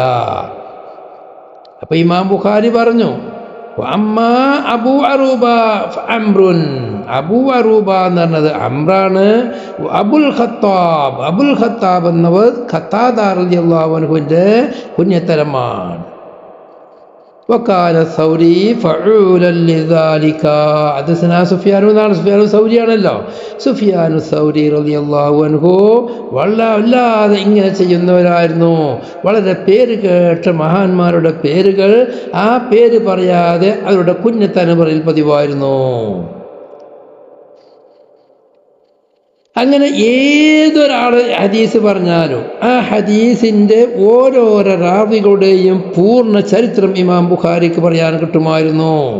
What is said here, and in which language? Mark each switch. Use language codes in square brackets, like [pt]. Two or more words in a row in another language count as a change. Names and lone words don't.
[ml] അപ്പൊ ഇമാം ബുഖാരി പറഞ്ഞു, [ar] أما أبو عروبة عمرو, [ml] അബു അറൂബ എന്ന് പറഞ്ഞത് അംറാണ്. അബുൽ ഖത്താബ് എന്നവർ ഖത്താദ [ar] رضي الله عنه [ml] കുഞ്ഞത്തരമാണ്. [ar] وكان الثوري فعولا لذلك. حدثنا سفيان [ml] സൗരിയാണല്ലോ. സുഫിയാൻ സൗരി [ar] رضي الله عنه [ml] വല്ലാതെ ഇങ്ങനെ ചെയ്യുന്നവരായിരുന്നു. വളരെ പേര് കേട്ട മഹാന്മാരുടെ പേരുകൾ ആ പേര് പറയാതെ അവരുടെ കുഞ്ഞത്തലമുറയിൽ പതിവായിരുന്നു. അങ്ങനെ ഏതൊരാൾ ഹദീസ് പറഞ്ഞാലും ആ ഹദീസിൻ്റെ ഓരോരോ റാവികളുടെയും പൂർണ്ണ ചരിത്രം ഇമാം ബുഖാരിക്ക് പറയാൻ കിട്ടുമായിരുന്നു.